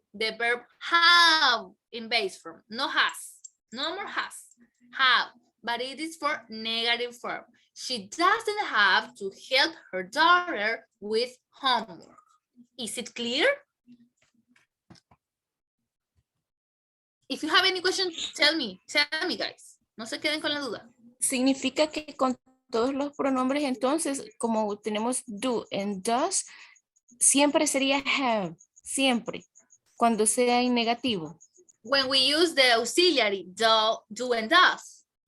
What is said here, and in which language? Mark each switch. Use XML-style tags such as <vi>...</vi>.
<en>the verb have in base form, no has, no more has, have, but it is for negative form. She doesn't have to help her daughter with homework. Is it clear? If you have any questions, tell me guys.</en> <es>No se queden con la duda. Significa que con todos los pronombres entonces, como tenemos</es> <en>do and does,</en> <es>siempre sería have, siempre, cuando sea en negativo.</es> <en>When we use the auxiliary do and does.</en>